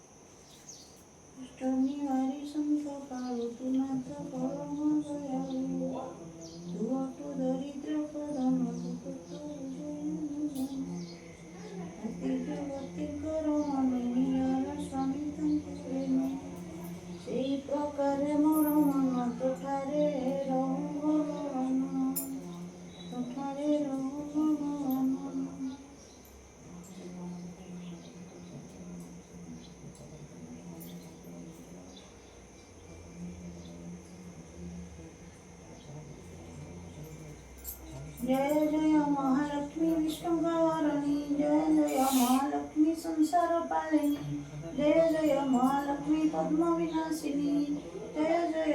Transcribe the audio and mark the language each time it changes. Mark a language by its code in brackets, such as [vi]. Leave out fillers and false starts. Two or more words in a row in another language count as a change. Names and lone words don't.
[or] ଅଷ୍ଟମୀ ସନ୍ଥ କାଳୁ ତୁ ନାଥ ପରମ ଦୟାଳୁ ତୁ ଅଟୁ ଦରିଦ୍ର ପ୍ରଧାନ ତୁ ଅତି ଜଗତି କର ମନେ ନିଜର ସ୍ୱାମୀ ତାଙ୍କୁ ପ୍ରେମ ସେଇ ପ୍ରକାରେ ମୋର ମନ ତୋଠାରେ ରହୁ ଭଗବାନ ତୋଠାରେ ରହୁ ଭଗବାନ [sa] जय जय महालक्ष्मी विष्णु गौरणी जय जय महालक्ष्मी संसार पालिनी जय जय महालक्ष्मी पद्म विनाशिनी जय जय